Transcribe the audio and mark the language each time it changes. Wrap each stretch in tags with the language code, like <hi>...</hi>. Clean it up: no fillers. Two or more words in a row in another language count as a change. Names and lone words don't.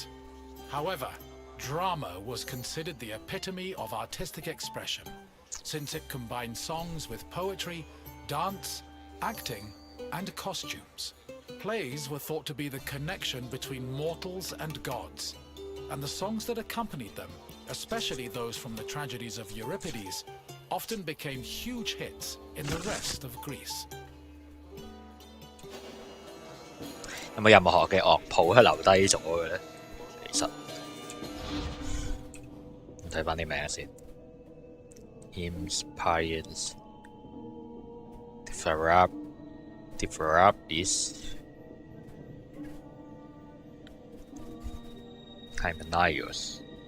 <en>However, drama was considered the epitome of artistic expression, since it combined songs with poetry, dance, acting, and costumes. Plays were thought to be the connection between mortals and gods, and the songs that accompanied them, especially those from the tragedies of Euripides, often became huge hits in the rest of Greece.</en> <yue>有冇任何嘅樂譜係留低咗嘅咧？其實睇翻啲名先 ，</yue> <en>hymns, paeans, dithyrambes, hymenaeus.</en>